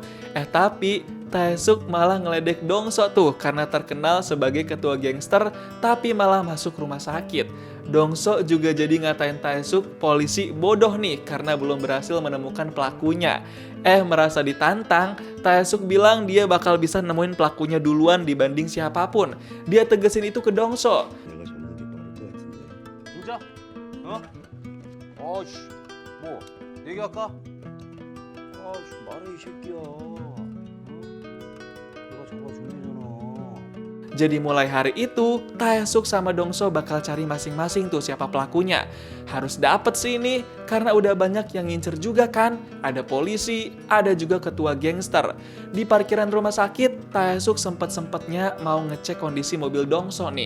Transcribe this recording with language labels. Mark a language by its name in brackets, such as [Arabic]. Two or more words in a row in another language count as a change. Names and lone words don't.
[Indonesian] Tapi Taesuk malah ngeledek Dongso tuh karena terkenal sebagai ketua gangster tapi malah masuk rumah sakit. Dongso juga jadi ngatain Taesuk polisi bodoh nih karena belum berhasil menemukan pelakunya. Merasa ditantang, Taesuk bilang dia bakal bisa nemuin pelakunya duluan dibanding siapapun. Dia tegesin itu ke Dongso. [Korean] 내가 잡는 게 빠를 것 같은데. 진짜? 아씨, 뭐 얘기할까? 아씨 말해 이 새끼야. 내가 잡아준 거잖아. [Indonesian] Jadi mulai hari itu, Taesuk sama Dongso bakal cari masing-masing tuh siapa pelakunya. Harus dapet sih ini, karena udah banyak yang ngincer juga kan. Ada polisi, ada juga ketua gangster. Di parkiran rumah sakit, Taesuk sempet-sempetnya mau ngecek kondisi mobil Dongso nih.